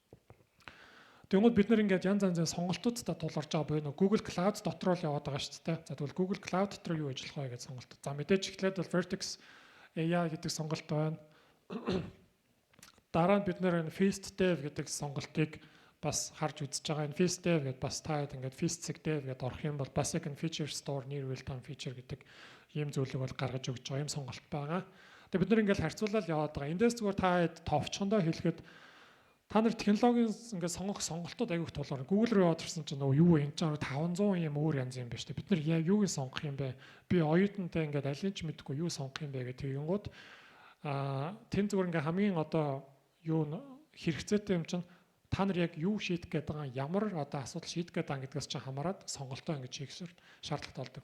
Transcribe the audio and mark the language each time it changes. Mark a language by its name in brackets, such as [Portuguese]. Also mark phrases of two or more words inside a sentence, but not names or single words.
[Mongolian] Тэгвэл бид нар ингээд янз янзын сонголтуудтай тулгарч байгаа буюу Google Cloud дотор л яваад байгаа шүү дээ. За тэгвэл Google Cloud дотор юу ажиллах вэ гэж сонголт. За мэдээж эхлээд бол Vertex AI гэдэг сонголт байна. Дараа нь бид нэр энэ Feast Dev гэдэг сонголтыг бас харж үзэж байгаа. Энэ Feast Dev гэдэг бас таад ингээд Feast Dev гэдэг орох юм бол бас яг [English] feature store near real time feature [Mongolian] гэдэг ийм зүйлийг бол гаргаж өгч байгаа юм сонголт байгаа. Тэгээ бид нар ингээд харьцуулаад яваад байгаа. Эндээс зүгээр та товчхондоо хэлэхэд та нар технологийн ингээд сонгох сонголтууд аягүй тулгаар Google руу яваад ирсэн чинь юу энэ ч 500 юм өөр янз юм байна шүү дээ. Бид нар юуг сонгох юм бэ? Би оюутантай ингээд аль нь ч мэдэхгүй юу сонгох юм бэ гэдэг тэгэнгүүт тэн зүгээр ингээд хамгийн одоо юу хэрэгцээтэй юм чинь та нар яг юу шийдэх гээд байгаа ямар одоо асуудал шийдэх гээд байгаа гэдгээс чинь хамаарат сонголтоо ингэж хийх шаардлагатай болдог.